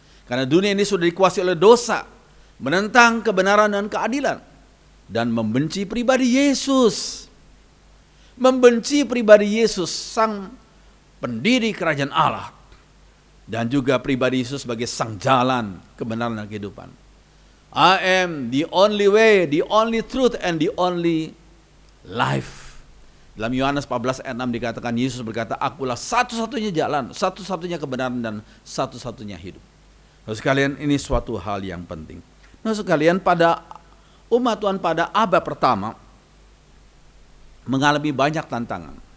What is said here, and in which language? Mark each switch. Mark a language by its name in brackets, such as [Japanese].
[Indonesian] Karena dunia ini sudah dikuasai oleh dosa, menentang kebenaran dan keadilan, dan membenci pribadi Yesus. Membenci pribadi Yesus, sang pendiri kerajaan Allah, dan juga pribadi Yesus sebagai sang jalan, kebenaran, dan kehidupan. [English] I am the only way, the only truth, and the only life. [Indonesian] Dalam Yohanes 14 ayat 6 dikatakan, Yesus berkata, akulah satu-satunya jalan, satu-satunya kebenaran, dan satu-satunya hidup. Nah, sekalian, ini suatu hal yang penting. Nah, sekalian, pada umat Tuhan pada abad pertama mengalami banyak tantangan.